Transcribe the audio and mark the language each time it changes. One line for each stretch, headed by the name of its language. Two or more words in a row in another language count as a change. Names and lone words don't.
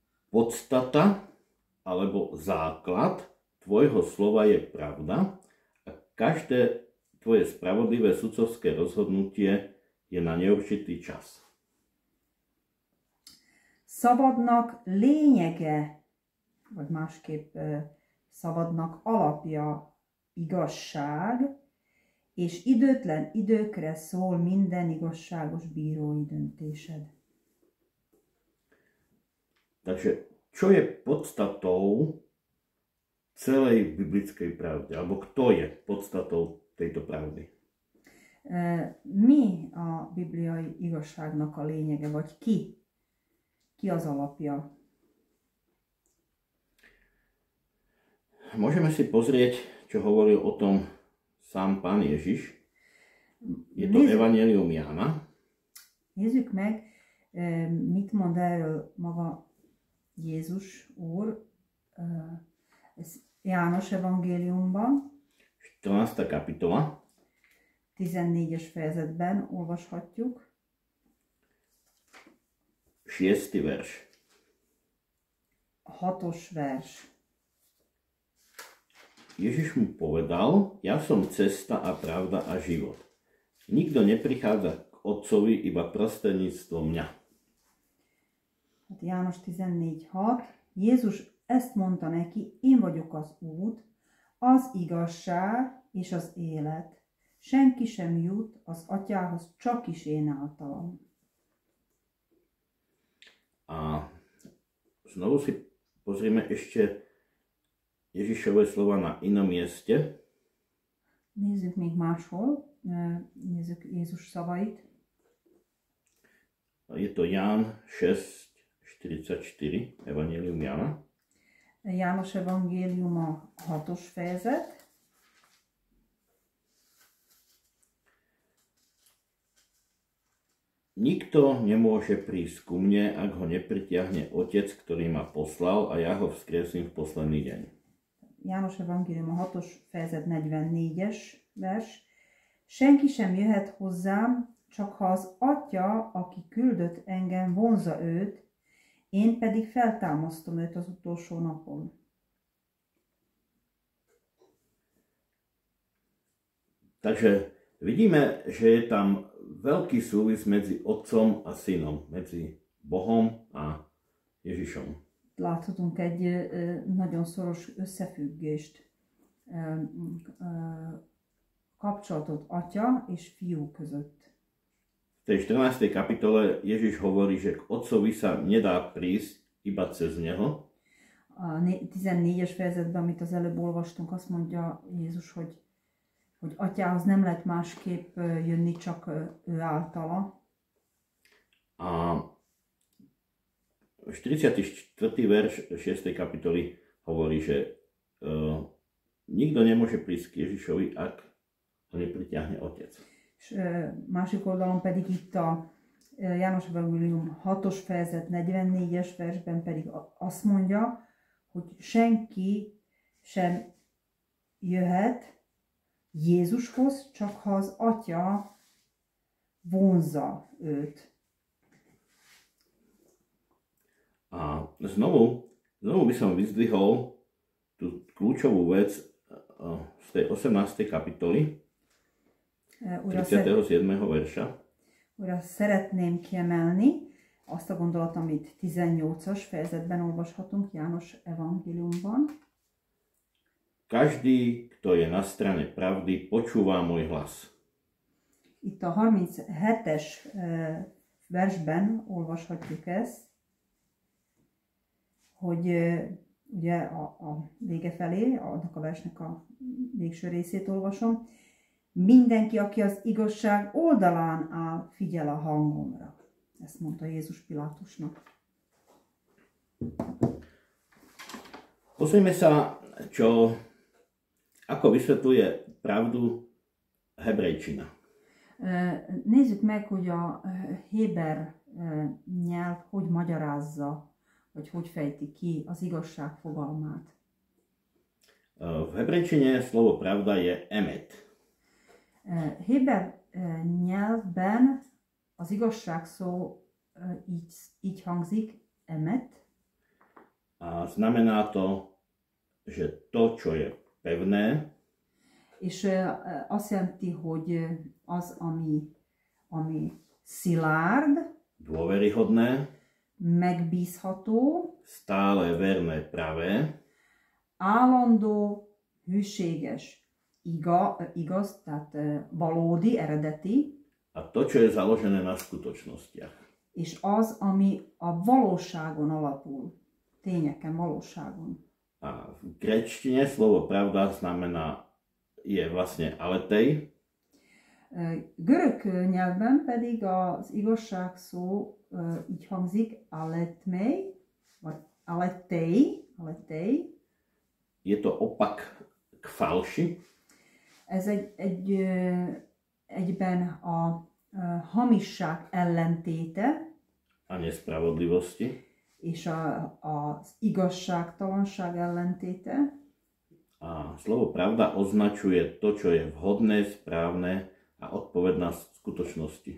Slovak: podstata alebo základ tvojho slova je pravda a každé tvoje spravodlivé sudcovské rozhodnutie je na neurčitý čas.
Hungarian: Szabadnak lényege, vagy másképp szabadnak alapja igazság, és időtlen időkre szól minden igazságos bírói döntésed.
Slovak: Takže čo je podstatou celej biblickej pravdy? Alebo kto je podstatou tejto pravdy?
Hungarian: Mi a bibliai igazságnak a lényege, vagy ki? Ki az alapja?
Slovak: Môžeme si pozrieť, čo hovoril o tom sám Pán Ježiš. Je to Evangelium Jána.
Hungarian: Nézzük meg, mit mond erről maga Jézus Úr. Ez János evangéliumban.
Slovak: 14. kapitola.
Hungarian: 14-es fejezetben olvashatjuk.
Slovak: 6. verš.
Hungarian: 6. vers.
Slovak: Ježiš mu povedal, ja som cesta a pravda a život. Nikto neprichádza k Otcovi iba prostredníctvom mňa.
Hungarian: Hát János 14.6. Jézus ezt mondta neki, én vagyok az út, az igazság és az élet. Senki sem jut az atyához, csak is én általam.
Slovak: A znovu si pozrieme ešte Ježišové slova na inom mieste.
Hungarian: Nézzük még máshol, nézzük Jézus szavait.
Slovak: Je to Ján 6.44, Evangelium Jána.
Hungarian: János evangélium a 6. fejezet.
Slovak: Nikto nemôže prísť ku mne, ak ho nepritiahne Otec, ktorý ma poslal, a ja ho vzkriesím v posledný deň.
Hungarian: János evangélium a 6. fejezet 44-es vers. Senki sem jöhet hozzám, csak ha az Atya, aki küldött engem, vonzza őt, én pedig feltámasztom őt az utolsó napon.
Slovak: Takže vidíme, že je tam veľký súvis medzi Otcom a Synom, medzi Bohom a Ježišom.
Hungarian: Láthatunk egy nagyon szoros összefüggést, kapcsolatot Atya és Fiú között.
Slovak: V tej 14. kapitole Ježiš hovorí, že k Otcovi sa nedá prísť iba cez Neho.
Hungarian: A 14-es fejezetben, amit az előbb olvastunk, azt mondja Jézus, hogy Atyához nem lehet másképp jönni, csak ő általa.
Slovak: A 44. verš 6. kapitoly hovorí, že nikto nemôže prísť k Ježišovi, ak ho nepritiahne Otec.
Hungarian: És másik oldalon pedig itt a János evangélium 6. fejezet 44-es versben pedig azt mondja, hogy senki sem jöhet Jézushoz, csak ha az Atya vonzza őt.
Slovak: A znovu by som vyzdvihol tú kľúčovú vec z tej 18. kapitoly, 37. verša.
Hungarian: Újra szeretném kiemelni azt a gondolat, amit 18-as fejezetben olvashatunk János evangéliumban.
Slovak: Každý, kto je na strane pravdy, počúva môj hlas.
Hungarian: Itt a 37-es versben olvashatjuk ezt, hogy ugye a vége felé, annak a versnek a végső részét olvasom. Mindenki, aki az igazság oldalán áll, figyel a hangomra. Ezt mondta Jézus Pilátusnak.
Slovak: Pozrieme sa, ako vysvetľuje pravdu hebrejčina.
Hungarian: Nézzük meg, hogy a héber nyelv hogy magyarázza, vagy hogy fejti ki az igazság fogalmát.
Slovak: V hebrejčine slovo pravda je emet.
Hungarian: Héber nyelvben az igazság szó így hangzik, emet.
Slovak: A znamená to, že to, čo je pevné,
Hungarian: és azt jelenti, hogy az, ami szilárd,
Slovak: dôveryhodné,
Hungarian: megbízható,
Slovak: stále verné, pravé,
Hungarian: állandó, hűséges, igaz, tehát valódi, eredeti,
Slovak: a to, čo je založené na skutočnostiach.
Hungarian: és az, ami a valóságon alapul, tényeken, valóságon.
Slovak: A v gréčtine slovo pravda znamená, je vlastne aletej.
Hungarian: Görög nyelvben pedig az igazság szó így hangzik, aletmei, vagy aletei.
Slovak: Je to opak k falši.
Hungarian: Ez egyben a hamisság ellentéte,
Slovak: A nespravodlivosti.
Hungarian: És az igazságtalanság ellentéte.
Slovak: A slovo pravda označuje to, čo je vhodné, správne a odpovedná skutočnosti.